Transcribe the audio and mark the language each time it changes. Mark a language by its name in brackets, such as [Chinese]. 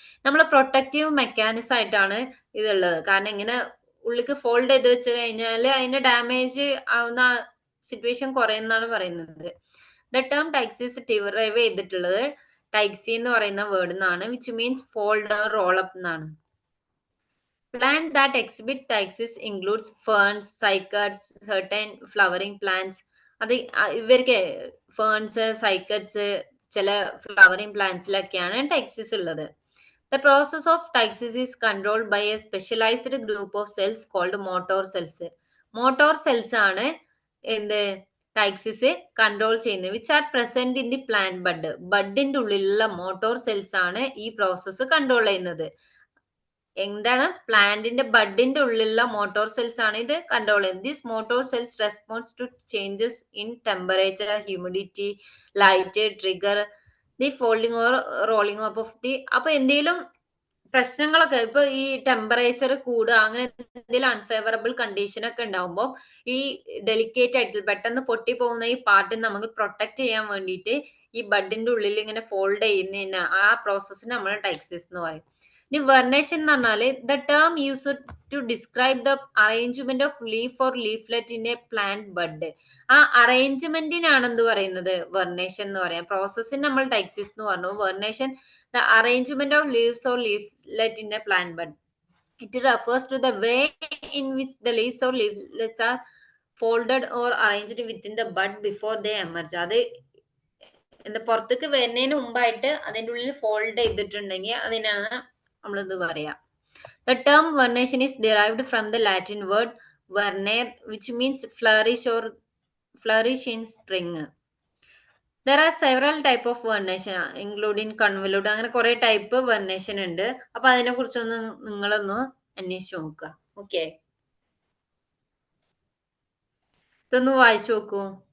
[Malayalam] നമ്മൾ protective mechanism ആയിട്ടാണ് ഇതുള്ളത്. കാരണം ഇങ്ങനെ ഉള്ളിക്ക് ഫോൾഡ് ചെയ്ത് വെച്ച് കഴിഞ്ഞാൽ അതിന്റെ ഡാമേജ് ആവുന്ന സിറ്റുവേഷൻ കുറയുന്നാണ് പറയുന്നത്. ദ ടേം ടൈക്സിസ് ഡിറൈവ് ചെയ്തിട്ടുള്ളത് ടൈക്സി എന്ന് പറയുന്ന വേർഡ് നിന്നാണ്, [English] which means fold roll up [Malayalam] എന്നാണ്. [English] Plant that exhibit taxis includes ferns, cycads, certain flowering plants. [Malayalam] അത് ഇവർക്ക് ഫേൺസ്, സൈക്കഡ്സ്, ചില ഫ്ലവറിംഗ് പ്ലാന്റ്സിലൊക്കെയാണ് ടൈക്സിസ് ഉള്ളത്. [English] The process of taxis is controlled by a specialized group of cells called motor cells. [Malayalam] Motor cells ആണ് എന്ത് ടൈക്സിസ് control ചെയ്യുന്നത്, [English] Which are present in the plant bud. [Malayalam] ബഡിന്റെ ഉള്ളിലുള്ള motor cells ആണ് ഈ പ്രോസസ്സ് കൺട്രോൾ ചെയ്യുന്നത്. എന്താണ്? പ്ലാന്റിന്റെ ബഡിന്റെ ഉള്ളിലുള്ള മോട്ടോർ സെൽസ് ആണ് ഇത് കൺട്രോൾ ചെയ്യുന്നത്. [English] This motor cells response to changes in temperature, humidity, light, trigger the folding or rolling up of the. [Malayalam] അപ്പൊ എന്തെങ്കിലും പ്രശ്നങ്ങളൊക്കെ ഇപ്പൊ ഈ ടെമ്പറേച്ചർ കൂടുക, അങ്ങനെ എന്തെങ്കിലും അൺഫേവറബിൾ കണ്ടീഷൻ ഒക്കെ ഉണ്ടാവുമ്പോൾ ഈ ഡെലിക്കേറ്റ് ആയിട്ട് പെട്ടെന്ന് പൊട്ടി പോകുന്ന ഈ പാർട്ട് നമുക്ക് പ്രൊട്ടക്ട് ചെയ്യാൻ വേണ്ടിയിട്ട് ഈ ബഡിന്റെ ഉള്ളിൽ ഇങ്ങനെ ഫോൾഡ് ചെയ്യുന്നതിന് ആ പ്രോസസ്സിന് നമ്മൾ ടൈക്സിസ് എന്ന് പറയും. ഇനി വെർണേഷൻ എന്ന് പറഞ്ഞാല് [English] The term use to describe the arrangement of leaf or leaflet in a plant bud. [Malayalam] ആ അറേഞ്ച്മെന്റിനാണ് എന്ത് പറയുന്നത്? വെർണേഷൻ എന്ന് പറയാം. പ്രോസസ്സിന് നമ്മൾ ടൈക്സിസ് എന്ന് പറഞ്ഞു. [English] Vernation the arrangement of leaves or leaflet in a plant bud. It refers to the way in which the leaves or leaflets are folded or arranged within the bud before they emerge. [Malayalam] അത് എന്താ പുറത്തേക്ക് വരുന്നതിന് മുമ്പായിട്ട് അതിൻ്റെ ഉള്ളിൽ fold ചെയ്തിട്ടുണ്ടെങ്കിൽ അതിനാണ് നമ്മളിത് പറയാ. [English] The term vernation is derived from the Latin word vernere, which means flourish or flourish in spring. There are several type of vernation, including convolute. [Malayalam] അങ്ങനെ കുറെ ടൈപ്പ് വെർണേഷൻ ഉണ്ട്. അപ്പൊ അതിനെ കുറിച്ചൊന്ന് നിങ്ങളൊന്ന് അന്വേഷിച്ച് നോക്കുക. ഓക്കെ, ഇതൊന്ന് വായിച്ചു നോക്കൂ.